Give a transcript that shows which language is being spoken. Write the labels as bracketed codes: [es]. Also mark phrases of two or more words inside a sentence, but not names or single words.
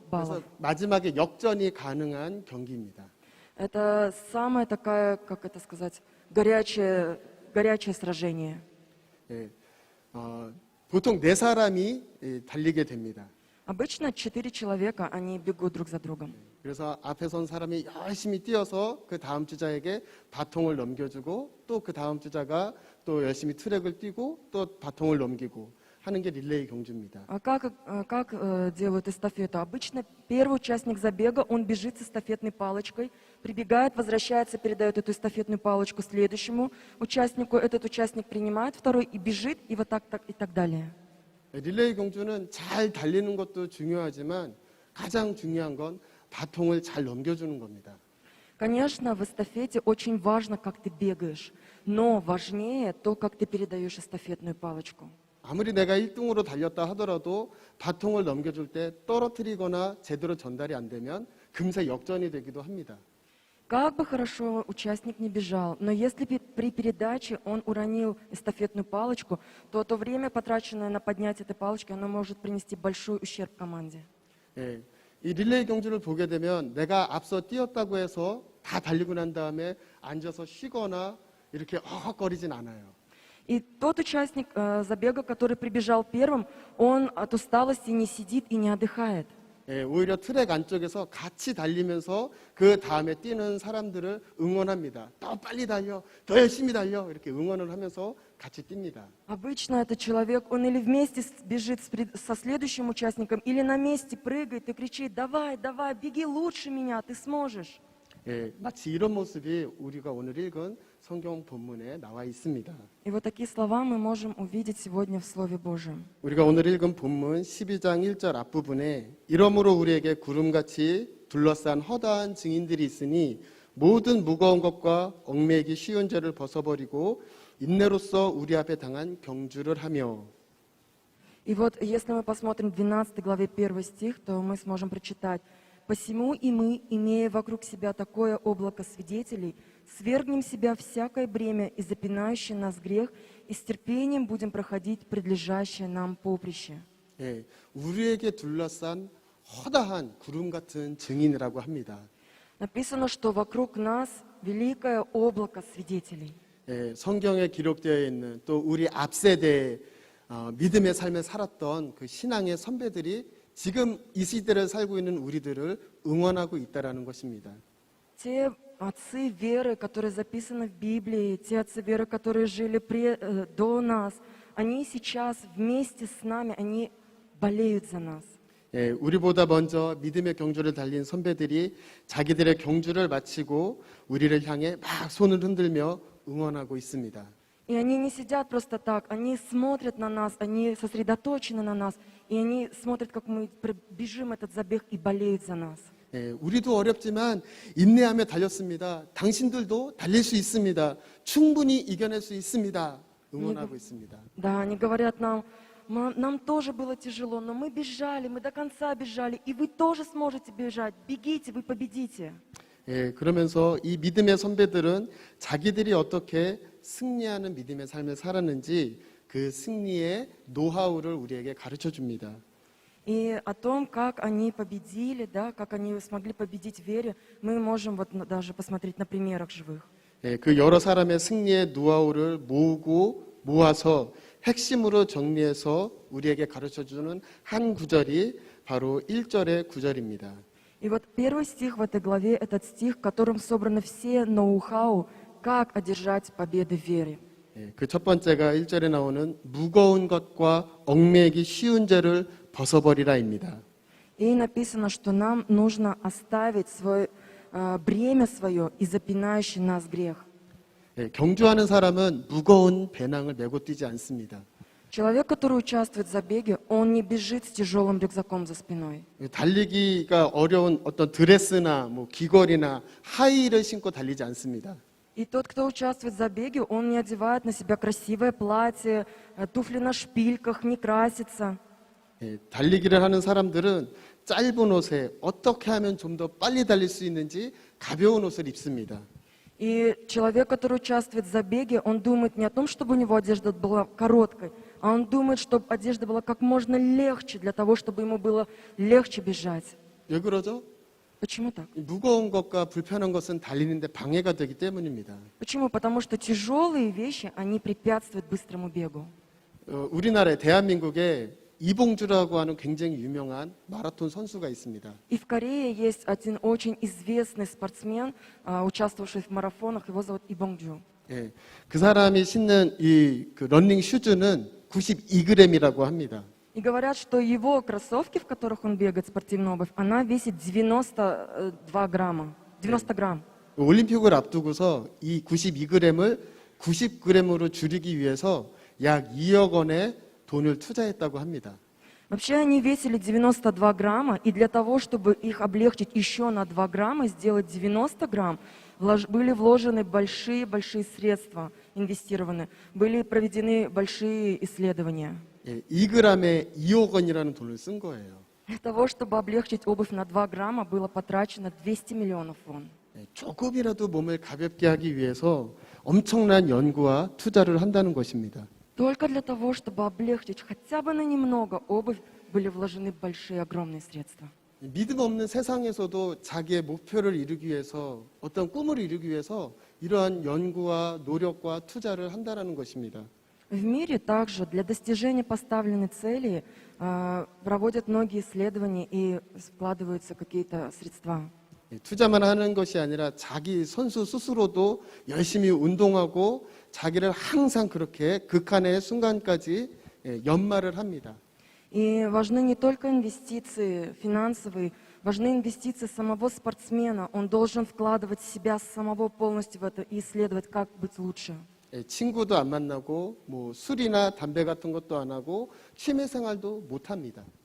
[ko] 그래서 [ru] баллов. [ko] 마지막에 역전이 가능한 경기입니다. [ru] Это самое такая, как это сказать, горячее сражение. [ko] 예, 보통 네 사람이 달리게 됩니다. [ru] Обычно 4 человека, они бегут друг за другом. [ko] 그래서 앞에 선 사람이 열심히 뛰어서 그 다음 주자에게 바통을 넘겨주고 또 그 다음 주자가 또 열심히 트랙을 뛰고 또 바통을 넘기고 하는 게 릴레이 경주입니다. [ru] А как делают эстафету? Обычно первый участник забега, он бежит с эстафетной палочкой, прибегает, возвращается, передает эту эстафетную палочку следующему участнику, этот участник принимает второй и бежит, и вот так и так далее. [ko] 릴레이 경주는 잘 달리는 것도 중요하지만 가장 중요한 건 바통을 잘 넘겨주는 겁니다. [ru] Конечно, в эстафете очень важно, как ты бегаешь, но важнее то, как ты передаешь эстафетную палочку. [ko] 아무리 내가 1등으로 달렸다 하더라도 바통을 넘겨줄 때 떨어뜨리거나 제대로 전달이 안 되면 금세 역전이 되기도 합니다. [ru] Как бы хорошо участник не бежал, но если при передаче он уронил эстафетную палочку, то то время, потраченное на поднятие этой палочки, оно может принести большой ущерб команде. [ko] 예, 이 릴레이 경주를 보게 되면 내가 앞서 뛰었다고 해서 다 달리고 난 다음에 앉아서 쉬거나 이렇게 헉헉거리진 않아요. [ru] И тот участник забега, который прибежал первым, он от усталости не сидит и не отдыхает. [ko] 예, 오히려 트랙 안쪽에서 같이 달리면서 그 다음에 뛰는 사람들을 응원합니다. 더 빨리 달려, 더 열심히 달려 이렇게 응원을 하면서 같이 뜁니다. [ru] Обычно этот человек, он или вместе бежит со следующим участником, или на месте прыгает и кричит: «Давай, давай, беги лучше меня, ты сможешь». [ko] 예, 마치 이런 모습이 우리가 오늘 읽은 성경 본문에 나와 있습니다. [ru] И вот такие слова мы можем увидеть сегодня в Слове Божьем. [ko] 우리가 오늘 읽은 본문 12장 1절 앞부분에 이러므로 우리에게 구름같이 둘러싼 허다한 증인들이 있으니 모든 무거운 것과 얽매이기 쉬운 죄를 벗어버리고 인내로써 우리 앞에 당한 경주를 하며. [ru] И вот если мы посмотрим в 12 главе 1 стих, то мы сможем прочитать: «Посему и мы, имея вокруг себя такое облако свидетелей, свергнем себя всякое бремя и запинающий нас грех, и с терпением будем проходить предлежащее нам поприще». [ko] 예, 우리에게 둘러싼 허다한 구름 같은 증인이라고 합니다. [ru] Написано, что вокруг нас великое облако свидетелей. [ko] 예, 성경에 기록되어 있는 또 우리 앞세대의 믿음의 삶을 살았던 그 신앙의 선배들이 지금 이 시대를 살고 있는 우리들을 응원하고 있다라는 것입니다. [ru] Те отцы веры, которые записаны в Библии, те отцы веры, которые жили до нас, они сейчас вместе с нами, они болеют за нас. [ko] 예, 우리보다 먼저 믿음의 경주를 달린 선배들이 자기들의 경주를 마치고 우리를 향해 막 손을 흔들며 응원하고 있습니다. [ru] И они не сидят просто так, они смотрят на нас, они сосредоточены на нас, и они смотрят, как мы бежим этот забег и болеют за нас. [ko] 예, у리도 어렵지만 인내하며 달렸습니다. 당신들도 달릴 수 있습니다. 충분히 이겨낼 수 있습니다. 응원하고 있습니다. [ru] Да, они говорят нам, нам тоже было тяжело, но мы бежали, мы до конца бежали, и вы тоже сможете бежать. Бегите, вы победите. [ko] 예, 그러면서 이 믿음의 선배들은 자기들이 어떻게 승리하는 믿음의 삶을 살았는지 그 승리의 노하우를 우리에게 가르쳐 줍니다. [ru] И о том, как они победили, да, как они смогли победить в вере, мы можем вот даже посмотреть на примерах живых. [ko] 예, 그 여러 사람의 승리의 노하우를 모아서 핵심으로 정리해서 우리에게 가르쳐 주는 한 구절이 바로 1절의 구절입니다. [ru] И вот первый стих в этой главе, этот стих, в котором собраны все ноу-хау, как одержать победы в вере. [ko] 예, 그 첫 번째가 1절에 나오는 무거운 것과 얽매이기 쉬운 죄를 벗어버리라입니다. [ru] И написано, что нам нужно оставить свое бремя свое и запинающий нас грех. [ko] 예, 경주하는 사람은 무거운 배낭을 메고 뛰지 않습니다. [ru] Человек, который участвует в забеге, он не бежит с тяжелым рюкзаком за спиной. [ko] 달리기가 어려운 어떤 드레스나 뭐 귀걸이나 하이힐을 신고 달리지 않습니다. [ru] И тот, кто участвует в забеге, он не одевает на себя красивое платье, туфли на шпильках, не красится. [ko] 예, 달리기를 하는 사람들은 짧은 옷에 어떻게 하면 좀 더 빨리 달릴 수 있는지 가벼운 옷을 입습니다. [ru] И человек, который участвует в забеге, он думает не о том, чтобы у него одежда была короткой, а он думает, чтобы одежда была как можно легче, для того, чтобы ему было легче бежать. [ko] 왜 그러죠? [ru] Почему так? [ko] 무거운 것과 불편한 것은 달리는데 방해가 되기 때문입니다. [ru] Почему? Потому что тяжелые вещи, они препятствуют быстрому бегу. [ko] 우리나라에 대한민국에 이봉주라고 하는 굉장히 유명한 마라톤 선수가 있습니다. [ru] И в Корее есть один очень известный спортсмен, участвовавший в марафонах, его зовут Ибонгджу. [ko] 예, 그 사람이 신는 그 러닝 슈즈는 92g이라고 합니다. [ru] И говорят, что его кроссовки, в которых он бегает, спортивная обувь, она весит 92 грамма, 90 грамм. [ko] 올림픽을 앞두고서 이 92g을 90g으로 줄이기 위해서 약 2억 원의 돈을 투자했다고 합니다. [ru] Вообще они весили 92 грамма, и для того, чтобы их облегчить еще на 2 грамма, сделать 90 грамм, были вложены большие средства, инвестированы, были проведены большие исследования. [ko] 예, 2g에 2억 원이라는 돈을 쓴 거예요. [ru] Для того, чтобы облегчить обувь на 2 грамма, было потрачено 200 миллионов вон. [ko] 예, 조금이라도 몸을 가볍게 하기 위해서 엄청난 연구와 투자를 한다는 것입니다. [ru] Только для того, чтобы облегчить хотя бы на немного обувь, были вложены большие, огромные средства. [ko] 믿음 없는 세상에서도 자기의 목표를 이루기 위해서 어떤 꿈을 이루기 위해서 이러한 연구와 노력과 투자를 한다는 것입니다. [ru] В мире также для достижения поставленной цели проводят многие исследования и вкладываются какие-то средства. [ko] 예, 투자만 하는 것이 아니라 자기 선수 스스로도 열심히 운동하고 자기를 항상 그렇게 극한의 순간까지 연마를 합니다. [ru] И важны не только инвестиции финансовые, важны инвестиции самого спортсмена. Он должен вкладывать себя самого полностью в это и исследовать, как быть лучше. [ko] 예, 친구도 안 만나고 뭐 술이나 담배 같은 것도 안 하고 취미 생활도 못 합니다.